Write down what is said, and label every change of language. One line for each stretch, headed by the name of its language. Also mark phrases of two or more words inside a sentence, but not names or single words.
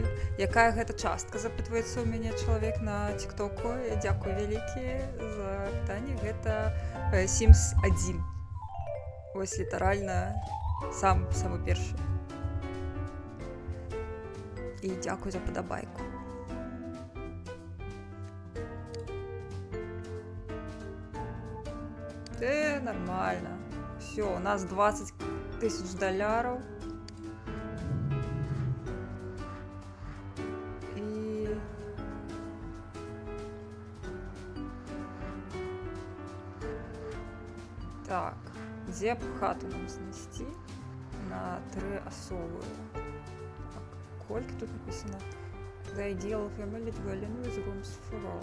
Belarusian: Якая гэта частка, запытваецца ў мяне чалавек на тиктоку. Дзякуй вялікі за пытанне. Гэта Sims 1. Вось літаральна самы першы. І дзякуй за падабайку.
Russian: Нормально. Все, у нас 20 тысяч долларов. И... Так, где б хату нам снести? На 3 особы. Так, сколько тут написано?
English: The ideal family dwelling with rooms for all.